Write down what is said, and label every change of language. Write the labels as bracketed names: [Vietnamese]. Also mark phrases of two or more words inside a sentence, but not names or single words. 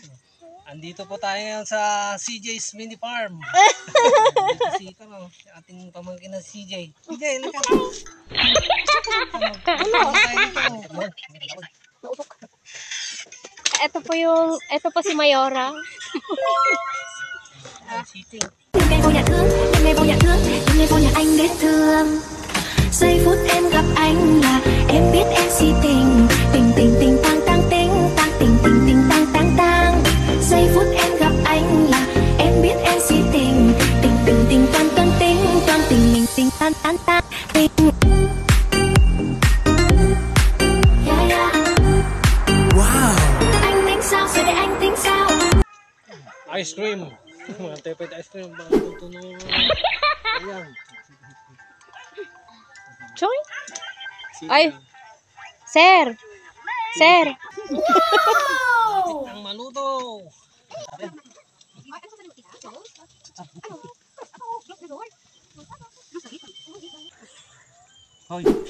[Filipino] Andito po tayo ngayon sa CJ's Mini Farm. Si ating pamangkin na CJ. CJ, halika. Ito po si Mayora. [Vietnamese] Đêm nay vô nhà thương, đêm nay vô nhà thương, đêm nay vô nhà anh để thương. Giây phút em gặp anh là em biết em si tình, tình tình tình tang tang tình, tang tình tình tình tang tang tang. Giây phút em gặp anh là em biết em si tình, tình tình tình toan toan tình, toan tình mình tình tan tan tan tình. [English] Yeah yeah. Wow. [Vietnamese] Anh tính sao rồi để anh tính sao? [English] Ice cream. [Filipino] Mga tepet [English] ice cream. [Filipino] Bakit tunog? Ayan. Choy? Ay, sir! Sir! Ang maluto. Hoy.